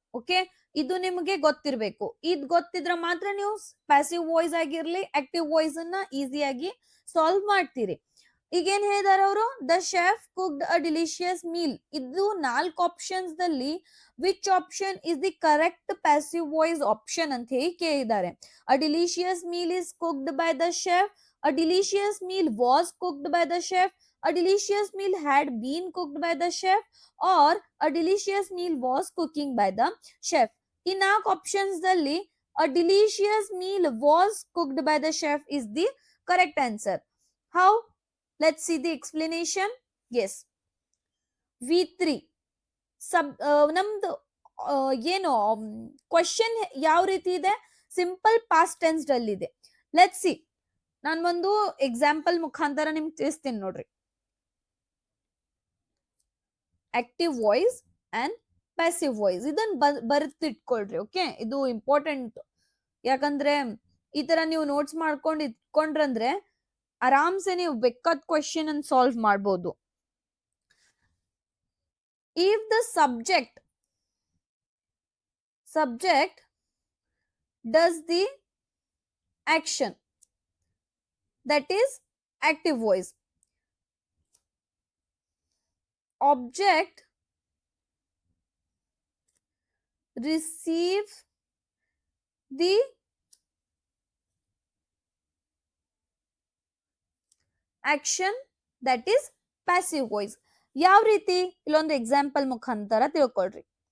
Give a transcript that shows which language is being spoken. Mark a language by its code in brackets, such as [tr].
[kn] Okay, ಇದು ನಿಮಗೆ ಗೊತ್ತಿರ್ಬೇಕು. ಇದ್ ಗೊತ್ತಿದ್ರೆ ಮಾತ್ರ ನೀವು ಪ್ಯಾಸಿವ್ ವಾಯ್ಸ್ ಆಗಿರ್ಲಿ ಆಕ್ಟಿವ್ ವಾಯ್ಸ್ ಅನ್ನ ಈಸಿಯಾಗಿ ಸಾಲ್ವ್ ಮಾಡ್ತೀರಿ. ಈಗೇನ್ ಹೇಳಿದಾರ ಅವರು, [en] The chef cooked a delicious meal. ಇದು 4 options ದಲ್ಲಿ which option is the correct passive voice option [kn] ಅಂತ ಹೇಳಿ ಕೇಳಿದ್ದಾರೆ. [en] A delicious meal is cooked by the chef, a delicious meal was cooked by the chef, a delicious meal had been cooked by the chef, or a delicious meal was cooking by the chef. In 4 options [kn] dalli [en] a delicious meal was cooked by the chef is the correct answer. How? Let's see the explanation. [kn] Yes, V3 ಸಬ್ ನಮ್ದು ಏನು question ಯಾವ ರೀತಿ ಇದೆ, simple past tense ಅಲ್ಲಿ ಇದೆ. [en] let's see, [kn] ನಾನು ಒಂದು example ಮುಖಾಂತರ ನಿಮ್ಗೆ ತಿಳಿಸ್ತೀನಿ ನೋಡ್ರಿ. Active voice and passive voice ಇದನ್ನ ಬರೆದಿಟ್ಕೊಳ್ರಿ. ಓಕೆ, ಇದು ಇಂಪಾರ್ಟೆಂಟ್. ಯಾಕಂದ್ರೆ ಈ ತರ ನೀವು ನೋಟ್ಸ್ ಮಾಡ್ಕೊಂಡು ಇಟ್ಕೊಂಡ್ರಂದ್ರೆ ಆರಾಮ್ಸೆ ನೀವು ಬೇಕಾದ ಕ್ವಶನ್ ಅನ್ನು ಸಾಲ್ವ್ ಮಾಡ್ಬೋದು. [en] If the subject does the action, that is active voice. Object receive the action, that is passive voice. [kn] ಯಾವ ರೀತಿ, ಇಲ್ಲೊಂದು ಎಕ್ಸಾಂಪಲ್ ಮುಖಾಂತರ ತಿಳ್ಕೊಳ್ರಿ.